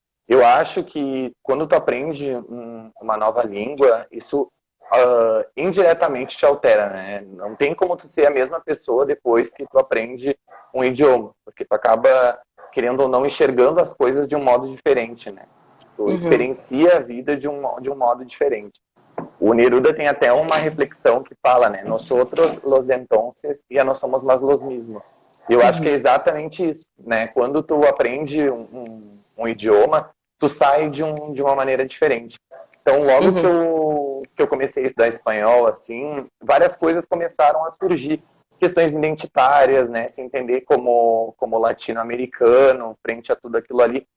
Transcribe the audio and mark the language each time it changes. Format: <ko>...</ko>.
<pt>Eu acho que quando tu aprende uma nova língua, isso indiretamente te altera, né? Não tem como tu ser a mesma pessoa depois que tu aprende um idioma, porque tu acaba, querendo ou não, enxergando as coisas de um modo diferente, né? Tu experiencia a vida de um modo diferente. O Neruda tem até uma reflexão que fala, né?</pt> <es>Nosotros los de entonces ya no somos más los mismos.</es> <pt>E eu acho que é exatamente isso, né? Quando tu aprende um idioma, tu sai de uma maneira diferente. Então, logo que eu comecei a estudar espanhol, assim, várias coisas começaram a surgir. Questões identitárias, né? Se entender como latino-americano frente a tudo aquilo ali.</pt>